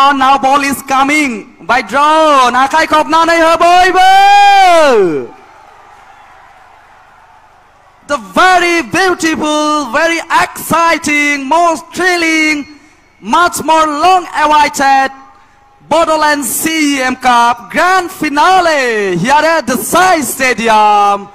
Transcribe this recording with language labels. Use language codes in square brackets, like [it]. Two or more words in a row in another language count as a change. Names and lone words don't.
[en] Now ball is coming by drone. [brx] आखाइ खबनानै हो बयबो। [en] The very beautiful, very exciting, most thrilling, much more long-awaited Bodoland CEM Cup Grand Finale here at the Sai Stadium.